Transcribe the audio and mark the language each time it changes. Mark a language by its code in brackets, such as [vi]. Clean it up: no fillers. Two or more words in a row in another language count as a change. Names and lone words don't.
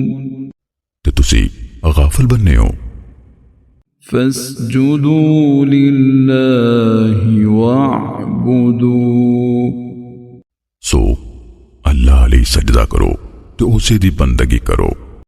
[pa] تے تسی غافل بنے ہو. [ar] فاسجدوا لله واعبدوا [pa] سو اللہ اَلی سجدہ کرو تے اوسے دی بندگی کرو.